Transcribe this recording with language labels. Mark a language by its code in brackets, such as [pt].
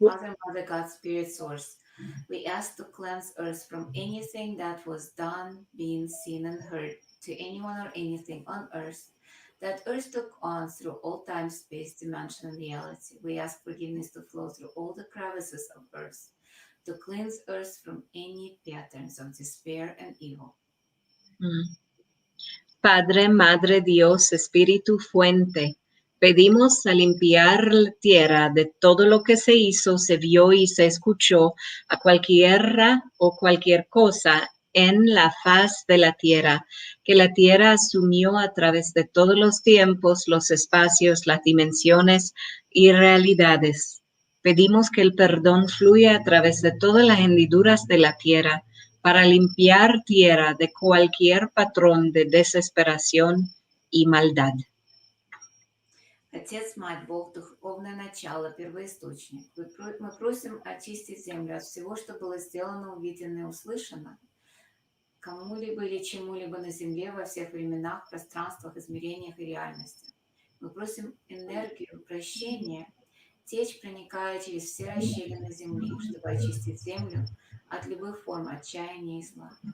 [en] Father, Mother, God, Spirit, Source. We ask to cleanse Earth from anything that was done, been seen, and heard to anyone or anything on Earth that Earth took on through all time, space, dimension, and reality. We ask forgiveness to flow through all the crevices of Earth, to cleanse Earth from any patterns of despair and evil. Mm. [es] Padre, Madre, Dios, Espíritu, Fuente, pedimos a limpiar la tierra de todo lo que se hizo, se vio y se escuchó a cualquiera o cualquier cosa en la faz de la tierra, que la tierra asumió a través de todos los tiempos, los espacios, las dimensiones y realidades. Pedimos que el perdón fluya a través de todas las hendiduras de la tierra, para limpiar tierra de cualquier patrón de desesperación y maldad. [ru] Отец, Мать, Бог, Духовное начало, первоисточник. Мы просим очистить землю от всего, что было сделано, увидено и услышано, кому-либо или чему-либо на земле во всех временах, пространствах, измерениях и реальностях. Мы просим энергию прощения течь, проникая через все расщелины земли, чтобы очистить землю от любых форм отчаяния и зла.